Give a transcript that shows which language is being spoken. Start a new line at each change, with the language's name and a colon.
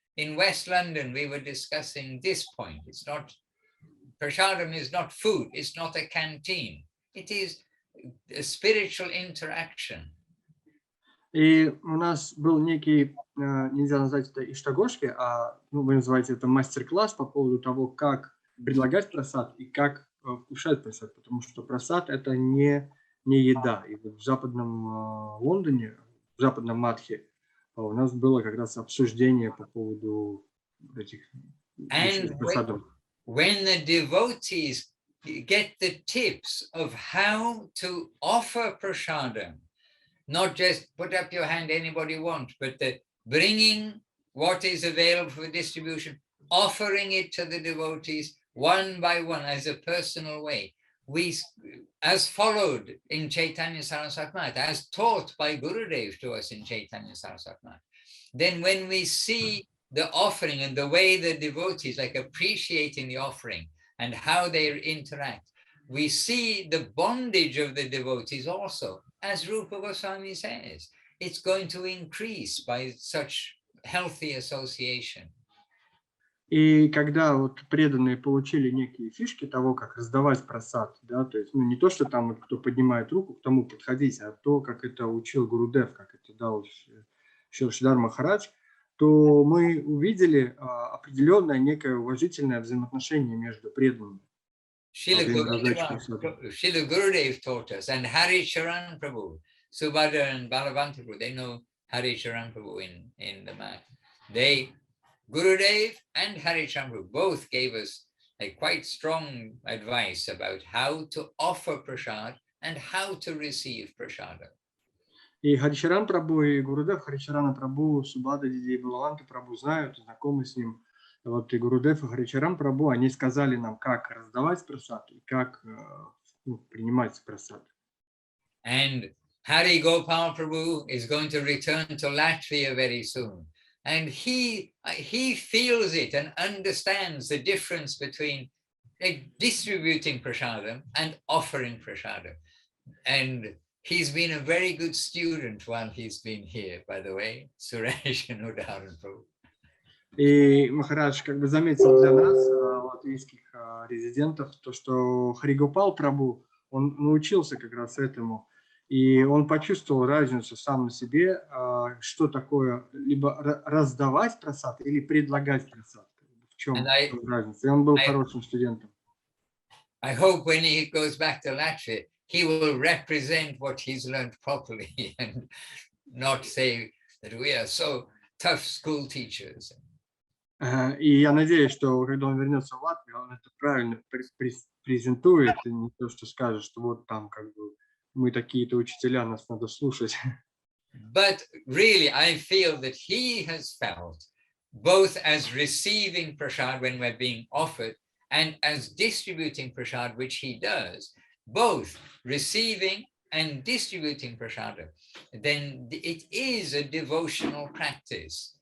English: In West London, we were discussing this point. It's not, prasadam is not food, it's not a canteen. It is a spiritual interaction.
Russian: И у нас был некий, нельзя назвать это иштагошки, а вы называете это мастер-класс по поводу того, как предлагать прасад и как вкушать прасад, потому что прасад это не еда. И вот в западном Лондоне, в западном Мадхе у нас было как раз обсуждение по поводу этих прасадов.
English: When the devotees get the tips of how to offer prasadam, not just put up your hand, anybody wants, but the bringing what is available for distribution, offering it to the devotees one by one as a personal way. We, as followed in Chaitanya Saraswati Math, as taught by Gurudev to us in Chaitanya Saraswati Math, then when we see the offering and the way the devotees like appreciating the offering and how they interact, we see the bondage of the devotees also. As Rupa Goswami says, it's going to increase by such healthy association.
Russian: И когда вот преданные получили некие фишки того, как раздавать прасад, да, то есть не то, что там вот кто поднимает руку, к тому подходить, а то, как это учил Гурудев, как это дал Шрила Махарадж, то мы увидели определенное некое уважительное взаимоотношение между преданными.
English: Srila Gurudev taught us, and Hari Charan Prabhu, Subhadra and Balavanta Prabhu, they know Hari Charan Prabhu in the mat. Gurudev and Hari Charan Prabhu both gave us a quite strong advice about how to offer prasad and how to receive prasada.
Russian: И Харичаран Прабhu, и Гурудев, Харичарана Прабhu, Субхадра и Балаванта Прабhu знают, знакомы с ним. Вот и Гурудев, и Харичаран Прабhu, они сказали нам, как раздавать прасад и как принимать прасад.
English: And Hari Gopal Prabhu is going to return to Latvia very soon. And he feels it and understands the difference between distributing prasadam and offering prasadam. And he's been a very good student while he's been here, by the way, Suresh and Udaharan Prabhu.
Russian: И Махарадж как бы заметил для нас, латвийских резидентов, то, что Харигопал Прабhu, он научился как раз этому. И он почувствовал разницу сам на себе, что такое либо раздавать прасад или предлагать прасад. В чем разница? И он был хорошим студентом.
English: I hope when he goes back to Latvia, he will represent what he's learned properly and not say that we are so tough school teachers.
Russian: И я надеюсь, что когда он вернется в Латвию, он это правильно презентует, и не то, что скажет, что вот там как бы мы такие-то учителя, нас надо слушать.
English: But really, I feel that he has felt, both as receiving prasad when we're being offered, and as distributing prasad, which he does, both receiving and distributing prasad, then it is a devotional practice.